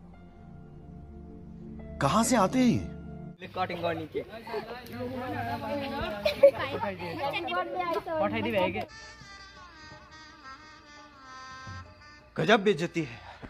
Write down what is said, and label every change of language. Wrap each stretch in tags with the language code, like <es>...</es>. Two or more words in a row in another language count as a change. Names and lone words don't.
<hi>कहाँ से आते हैं</hi> <ne>कटिङ गर्ने के पठाइदिए भयो के</ne> <hi>गजब बेइज्जती है</hi>